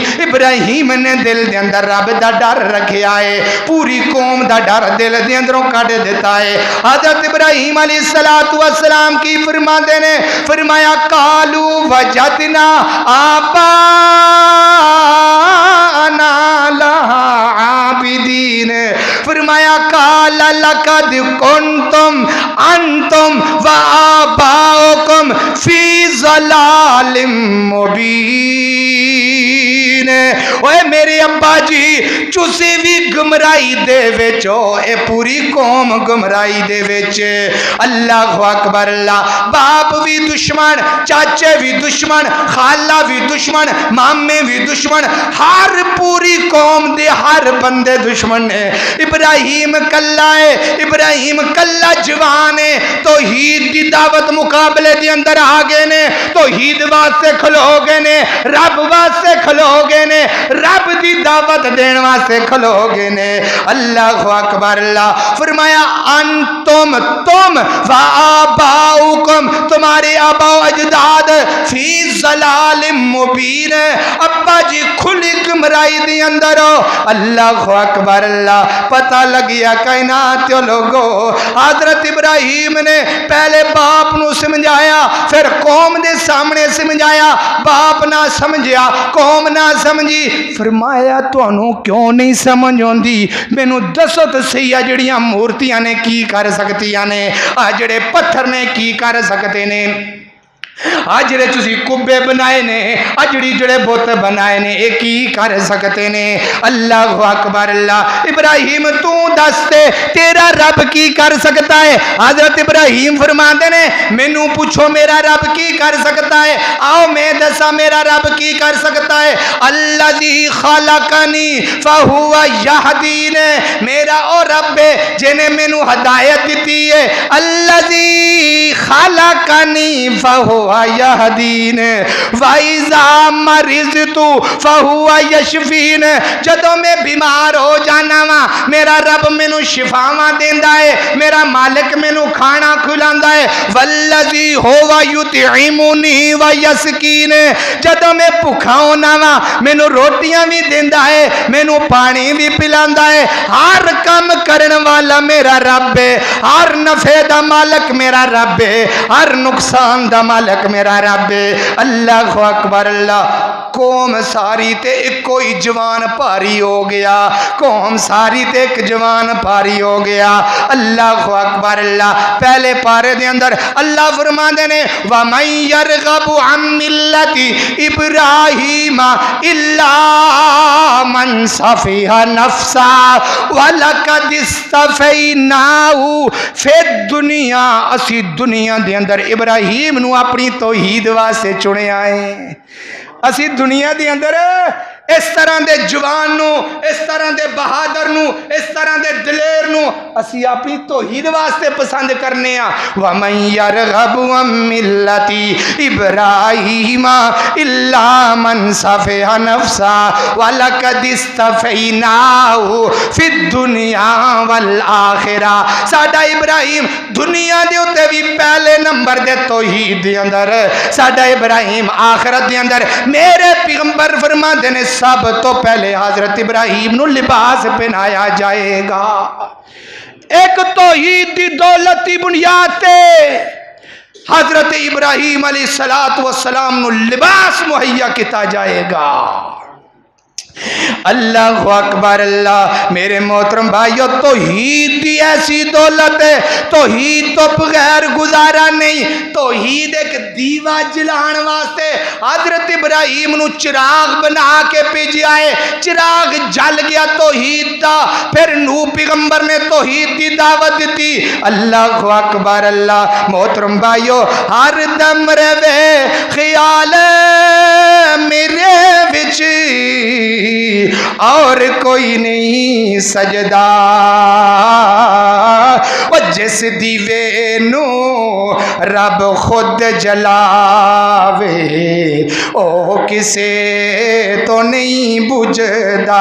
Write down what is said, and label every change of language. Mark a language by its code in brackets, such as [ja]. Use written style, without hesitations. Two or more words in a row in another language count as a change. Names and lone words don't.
[ur] ابراہیم نے دل کے اندر رب کا ڈر رکھا ہے, [pa] پوری قوم کا ڈر دل کے اندروں کڈھ دتا ہے. حضرت ابراہیم علیہ الصلوٰۃ والسلام کی فرماتے نے، فرمایا [ar] قالوا وجدنا آباءنا لها عابدين. فرمایا قال لقد كنتم أنتم وآباؤكم في ضلال مبين. [pa] اوئے میرے ابا جی، تسی بھی گمراہی دے وچ ہو، اے پوری قوم گمراہی دے وچ. [ar] الله أكبر. [pa] اللہ باپ بھی دشمن، چاچے بھی دشمن، خالہ بھی دشمن، مامے بھی دشمن، ہر پوری قوم دے ہر بندے دشمن ہے. ابراہیم کلا ہے، ابراہیم کلا جوان ہے، توحید دی دعوت مقابلے دے اندر آ گئے نے، توحید واسطے کھلو گئے نے، رب واسطے کھلو گئے نے، رب دی دعوت دینے واسطے کھلو گئے نے. [ar] الله أكبر۔ الله فرمایا أنتم تم وآباؤكم, [ur] تمہارے آباؤ اجداد [ar] في ضلال مبين, [pa] ابا جی کھلی گمراہی دے اندر ہو. [ar] الله أكبر. [pa] اللہ پتہ لگ گیا کائنات لوگو، حضرت ابراہیم نے پہلے باپ نوں سمجھایا، فیر قوم دے سامنے سمجھایا، باپ نہ سمجھیا، قوم نہ سمجھی. فرمایا تہانوں کیوں نہیں سمجھ آؤندی، مینوں دسو تو سہی آ جیہڑیاں مورتیاں نے کی کر سکدیاں نے، آ جیہڑے پتھر نے کی کر سکدے نے، آ جیہڑے تسی قبے بنائے نے، آ جیہڑی جیہڑے بت بنائے نے، یہ کی کر سکدے نے. [ar] الله أكبر. [pa] اللہ ابراہیم توں دس تے تیرا رب کی کر سکدا ہے. حضرت ابراہیم فرماتے نے، مینوں پچھو میرا رب کی کر سکدا ہے، آؤ میں دساں میرا رب کی کر سکدا ہے. [ar] الذي خلقني فهو يهدين, [pa] میرا او رب ہے جنہے مینوں ہدایت دتی ہے. [ar] الذي خلقني فهو يهدين وإذا مرضت فهو يشفين, [pa] جدوں میں بیمار ہو جانا واں میرا رب مینوں شفاواں دیندا ہے، میرا مالک مینوں کھانا کھلاندا ہے. [ar] والذي هو يطعمني ويسقين, [pa] جدوں میں بھکھا ہونا واں مینوں روٹیاں بھی دیندا ہے، مینوں پانی بھی پلاندا ہے. ہر کم کرنے والا میرا رب ہے، ہر نفعے دا مالک میرا رب ہے، ہر نقصان دا مالک میرا رب ہے. [ar] الله أكبر. [pa] اللہ قوم ساری تے اکو ہی جوان بھاری ہو گیا، قوم ساری تے اک جوان بھاری ہو گیا. [ar] الله أكبر. [pa] اللہ پہلے پارے دے اندر اللہ فرماتے نے, [ar] ومن يرغب عن ملة إبراهيم إلا من سفه نفسه ولقد اصطفيناه في الدنيا, [pa] اسی دنیا دے اندر ابراہیم نوں اپنی توحید واسطے چنیا ہے. اسی دنیا دے اندر اس طرح کے جوان نوں، اس طرح کے بہادر نوں، اس طرح کے دلیر نوں اسی اپنی توحید واسطے پسند کرنے آں. [ar] ومن يرغب عن ملة إبراهيم إلا من سفه نفسه ولقد اصطفيناه في الدنيا والآخرة. [pa] ساڈا ابراہیم دنیا دے اتے بھی پہلے نمبر دے توحید دے اندر، ساڈا ابراہیم آخرت دے اندر. میرے پیغمبر فرماتے نے سب توں پہلے حضرت ابراہیم نوں لباس پہنایا جائے گا. اک توحید دی دولت دی بنیاد تے حضرت ابراہیم علیہ الصلوٰۃ والسلام نوں لباس مہیا کیا جائے گا. [ar] الله أكبر الله. [pa] میرے محترم بھائیو، توحید دی ایسی دولت ہے، توحید توں بغیر گزارا نہیں. توحید اک دیوا جلان واسطے حضرت ابراہیم نوں چراغ بنا کے بھیجا ہے. چراغ جل گیا توحید دا، فیر نوح پیغمبر نے توحید دی دعوت دتی. [ar] الله أكبر الله. [pa] محترم بھائیو، ہر دم رہوے خیال میرے وچ اور کوئی نہیں سجدا، اور جس دیوے نوں رب خود جلاوے او کسے توں نہیں بجھدا.